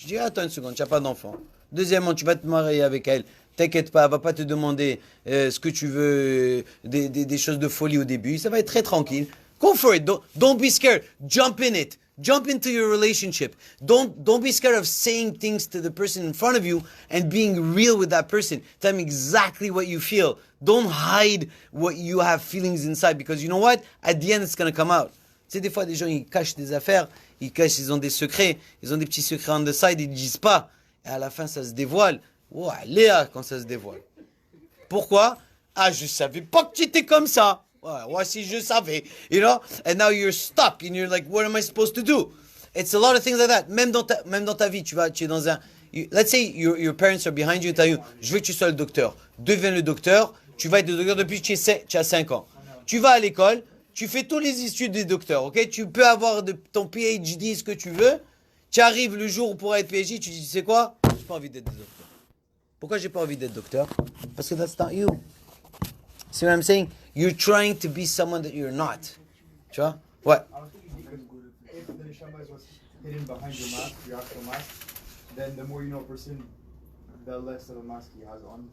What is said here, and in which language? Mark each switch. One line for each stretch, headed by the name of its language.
French: Je dis, attends une seconde, tu n'as pas d'enfant. Deuxièmement, tu vas te marier avec elle. T'inquiète pas, elle va pas te demander ce que tu veux, des choses de folie au début. Ça va être très tranquille.
English: Go for it. Don't be scared. Jump in it. Jump into your relationship. Don't be scared of saying things to the person in front of you and being real with that person. Tell them exactly what you feel. Don't hide what you have feelings inside, because you know what? At the end, it's going to come out.
French: Tu sais, des fois, des gens, ils cachent des affaires, ils ont des secrets, ils ont des petits secrets
English: on the side,
French: ils ne disent pas. Et à la fin, ça se dévoile. Wow, Léa, quand ça se dévoile. Pourquoi? Ah, je savais pas que tu étais comme ça. Ouais, si je savais,
English: you know? And now you're stuck and you're like, what am I supposed to do? It's a lot of things like that.
French: Même dans ta vie, tu es dans un...
English: let's say your parents are behind you,
French: je veux que tu sois le docteur. Deviens le docteur. Tu vas être le docteur depuis que tu as 5 ans. Tu vas à l'école, tu fais tous les études des docteurs, ok? Tu peux avoir ton PhD, ce que tu veux. Tu arrives le jour pour être PhD, tu dis, tu sais quoi? J'ai pas envie d'être docteur. Pourquoi j'ai pas envie d'être docteur? Parce que
English: that's not you. See what I'm saying? You're trying to be someone that you're not.
French: Tu vois? Ouais.
English: If the neshama was hidden behind your mask, your actual mask, then the more you know a person, the less of a mask he has on.